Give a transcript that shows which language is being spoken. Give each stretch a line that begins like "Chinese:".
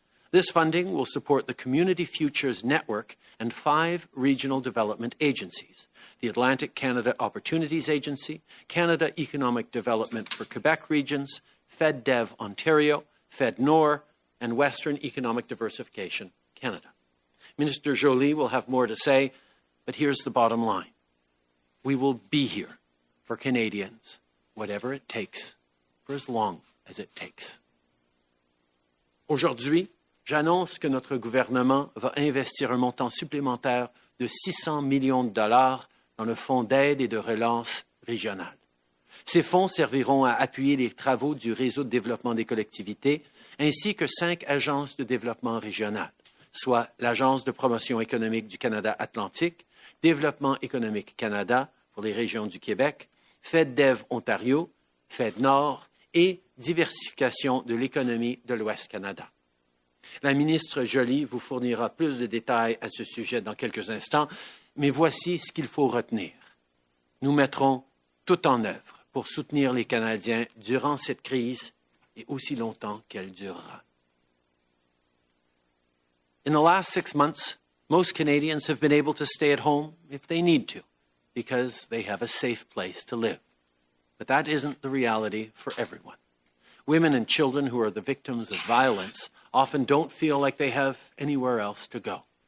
English: This funding will support the Community Futures Network and 5 regional development agencies: the Atlantic Canada Opportunities Agency, Canada Economic Development for Quebec Regions, FedDev Ontario, FedNor, and Western Economic Diversification Canada. Minister Joly will have more to say, but here's the bottom line. We will be here for Canadians, whatever it takes, for as long as it takes.
French: Aujourd'hui, j'annonce que notre gouvernement va investir un montant supplémentaire de $600 millions dans le Fonds d'aide et de relance régional. Ces fonds serviront à appuyer les travaux du réseau de développement des collectivités, ainsi que 5 agences de développement régional, soit l'Agence de promotion économique du Canada Atlantique, Développement économique Canada pour les régions du Québec, FedDev Ontario, FedNor et Diversification de l'économie de l'Ouest Canada. La ministre Joly vous fournira plus de détails à ce sujet dans quelques instants, mais voici ce qu'il faut retenir. Nous mettrons tout en œuvre pour soutenir les Canadiens durant cette crise et aussi longtemps qu'elle durera.
English: In the last 6 months, most Canadians have been able to stay at home if they need to, because they have a safe place to live. But that isn't the reality for everyone. Women and children who are the victims of violence often don't feel like they have anywhere else to go.